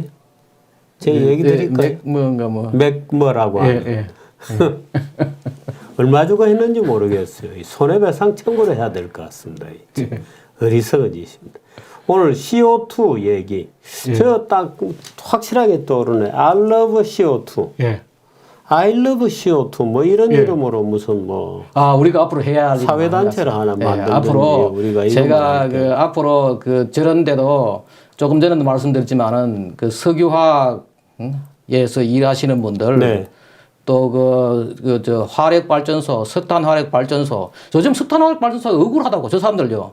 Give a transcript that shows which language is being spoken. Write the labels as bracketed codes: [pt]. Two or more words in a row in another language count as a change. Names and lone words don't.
[ko] 제가 얘기 드릴까요? 맥뭐라고 하는. 얼마 주고 했는지 모르겠어요. 손해배상 청구를 해야 될 것 같습니다. 어리석은 짓입니다. 오늘 CO2 얘기. 저 딱 확실하게 떠오르네. [en] I love CO2. I love CO2 [ko] 뭐 이런 이름으로 무슨 뭐 우리가 앞으로 해야 할 사회단체를 하나 만들든지 앞으로 우리가 제가 그 앞으로 그 저런 데도 조금 전에도 말씀드렸지만은 그 석유화학에서 일하시는 분들 네. 또 저 화력발전소, 석탄 화력발전소, 요즘 석탄 화력발전소가 억울하다고 저 사람들요.